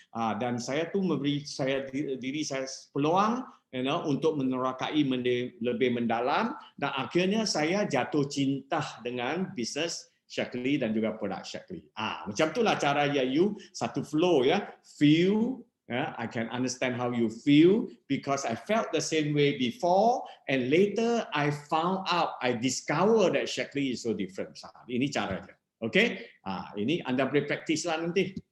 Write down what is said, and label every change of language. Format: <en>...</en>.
<ms>Dan saya tu memberi diri saya peluang untuk menerokai lebih mendalam, dan akhirnya saya jatuh cinta dengan bisnes Shaklee dan juga produk Shaklee. Macam itulah cara you satu flow ya.</ms> <en>Feel, I can understand how you feel because I felt the same way before, and later I found out, I discover that Shaklee is so different.</en> <ms>Ini caranya. Okay? Ini anda boleh praktis lah nanti.</ms>